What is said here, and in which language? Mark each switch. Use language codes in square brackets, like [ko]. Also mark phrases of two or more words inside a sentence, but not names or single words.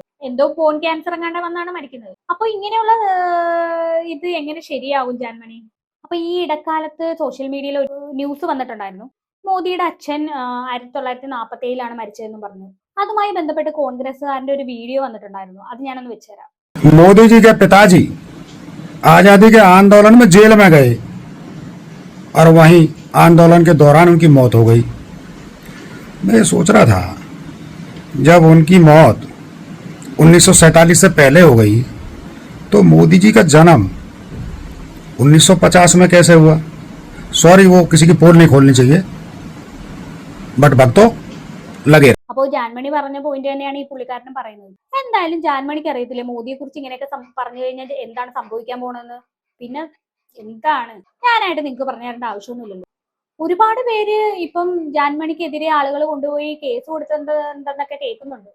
[ml] എന്തോ [en] bone cancer [ml] എങ്ങാണ്ട് വന്നാണ് മരിക്കുന്നത്. അപ്പൊ ഇങ്ങനെയുള്ള ഇത് എങ്ങനെ ശരിയാവും ജാൻമണി? അപ്പൊ ഈ ഇടക്കാലത്ത് [en] social media [ml] ഒരു ന്യൂസ് വന്നിട്ടുണ്ടായിരുന്നു. മോദിയുടെ അച്ഛൻ 1947 മരിച്ചതെന്നും പറഞ്ഞു. അതുമായി ബന്ധപ്പെട്ട് കോൺഗ്രസ്സുകാരന്റെ ഒരു വീഡിയോ വന്നിട്ടുണ്ടായിരുന്നു. അത് ഞാനൊന്ന് വെച്ചുതരാം. [hi] मोदी जी के पिताजी आजादी के आंदोलन में जेल में गए और वहीं आंदोलन के दौरान उनकी मौत हो गई। मैं ये सोच रहा था, जब उनकी मौत 1947 से पहले हो गई तो मोदी जी का जन्म 1950 में कैसे हुआ? सॉरी, वो किसी की पोल नहीं खोलनी चाहिए, बट भक्तों लगे। [ml] അപ്പോൾ ജാൻമണി പറഞ്ഞ പോയിന്റ് തന്നെയാണ് ഈ പുള്ളിക്കാരനും പറയുന്നത്. എന്തായാലും ജാൻമണിക്ക് അറിയത്തില്ലേ മോദിയെ കുറിച്ച് ഇങ്ങനെയൊക്കെ പറഞ്ഞു കഴിഞ്ഞാൽ എന്താണ് സംഭവിക്കാൻ പോണെന്ന്. പിന്നെ എന്താണ് ഞാനായിട്ട് നിങ്ങൾക്ക് പറഞ്ഞു തരേണ്ട ആവശ്യമൊന്നുമില്ലല്ലോ. ഒരുപാട് പേര് ഇപ്പം ജാൻമണിക്കെതിരെ ആളുകൾ കൊണ്ടുപോയി കേസ് കൊടുത്തെന്തെന്നൊക്കെ കേൾക്കുന്നുണ്ട്.